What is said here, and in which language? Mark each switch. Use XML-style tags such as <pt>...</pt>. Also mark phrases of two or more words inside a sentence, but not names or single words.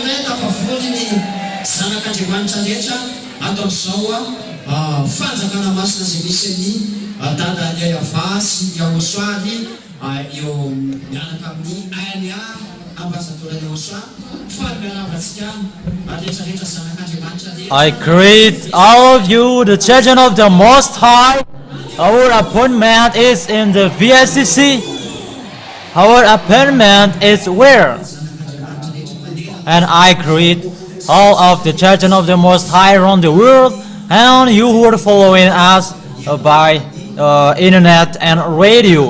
<mg>tafavory ny zanak'Andriamanitra rehetra ato amin'izao fanjakana masina izay misy ny dada YAHVAH sy YAHOSHUAH eo miaraka amin'ny YAHVAH ambassadeur YAHOSHUAH faly miaravatsika rehetrarehetra zanak'Andriamanitra.</mg> <en>I greet all of you, the children of the Most High. Our appointment is in the VSCC. Our appointment is where? And I greet all of the children of the Most High around the world, and you who are following us by internet and radio.</en>